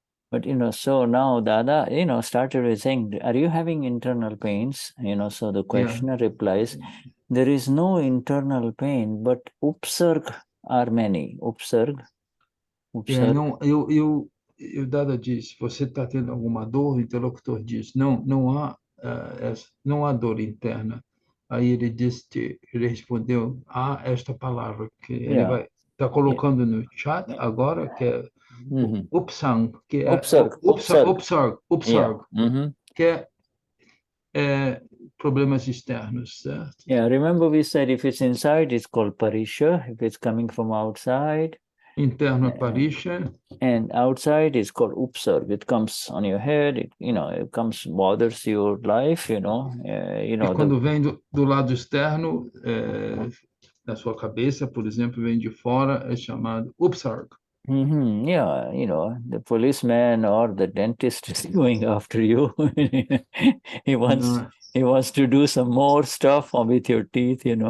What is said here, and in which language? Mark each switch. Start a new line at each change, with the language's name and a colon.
English: But, so now Dada, started with saying, are you having internal pains? So the questioner replies, there is no internal pain, but upsarg are many. Upsarg.
Portuguese: Não, o Dada diz, você está tendo alguma dor? O interlocutor diz, não há dor interna. Aí ele respondeu, há esta palavra que ele vai está colocando no chat agora, que é upsang, que é upsarg, que é problemas externos, certo?
English: Yeah, remember we said if it's inside, it's called parisha. If it's coming from outside,
Portuguese: interno é parisha.
English: And outside is called upsarg. It comes on your head. It comes, bothers your life.
Portuguese: E quando vem do lado externo, na sua cabeça, por exemplo, vem de fora, é chamado upsarg.
English: Yeah, the policeman or the dentist is going after you. he wants to do some more stuff with your teeth.